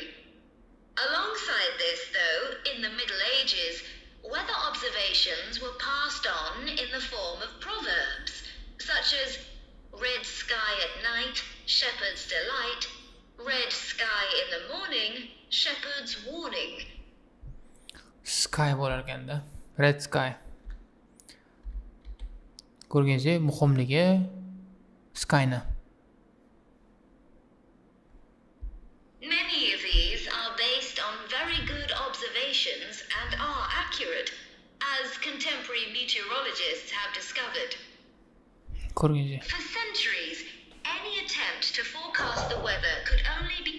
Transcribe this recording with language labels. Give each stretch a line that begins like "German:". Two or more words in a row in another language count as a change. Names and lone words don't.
English: Alongside this, though, in the Middle Ages, weather observations were passed on in the form of proverbs, such as red sky at night, shepherd's delight, red sky in the morning, shepherd's warning.
Uzbek: Sky bo'lar ekanda.
English: Red sky.
Uzbek: Ko'rganingizdek, muhimligi skyni.
English: Many of these are based on very good observations and are accurate, as contemporary meteorologists have discovered.
Uzbek: Ko'rganingizdek.
English: For centuries, any attempt to forecast the weather could only be